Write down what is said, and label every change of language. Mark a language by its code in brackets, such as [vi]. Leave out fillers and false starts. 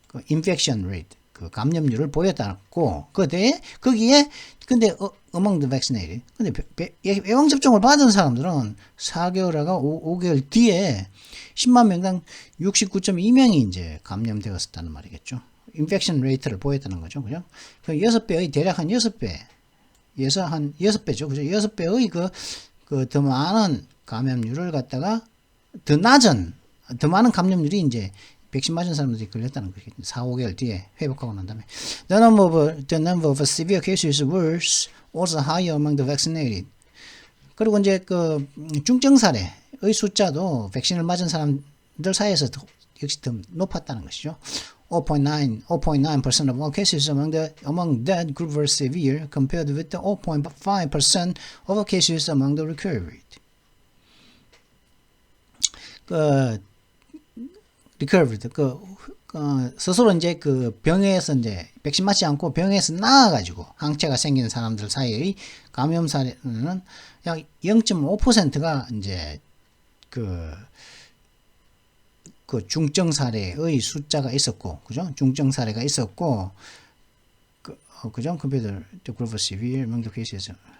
[ko] infection rate 감염률을 보였다고 거기에 근데 [en] among the vaccinated [ko] 근데 예방 접종을 받은 사람들은 4개월하고 5개월 뒤에 10만 명당 69.2명이 이제 감염되었었다는 말이겠죠. infection rate를 보였다는 거죠. 그죠? 그 6배의 대략 한 6배에서 한 6배죠. 그죠? 6배의 더 많은 감염률을 갖다가 더 낮은 더 많은 감염률이 이제 백신 맞은 사람들이 걸렸다는 거죠. 4, 5개월 뒤에 회복하고 난 다음에 [en] the number of severe cases was also higher among the vaccinated. [ko] 그리고 이제 그 중증 사례의 숫자도 백신을 맞은 사람들 사이에서 역시 더 높았다는 것이죠. [en] 0.9% of all cases among that group were severe compared with the 0.5% of all cases among the recovered. [ko] recovered 스스로 이제 그 병에서 이제 백신 맞지 않고 병에서 나아가지고 항체가 생기는 사람들 사이의 감염 사례는 약 0.5%가 이제 그 중증 사례의 숫자가 있었고, 그죠? 중증 사례가 있었고, 그죠? [en] compared to group of severe among the cases.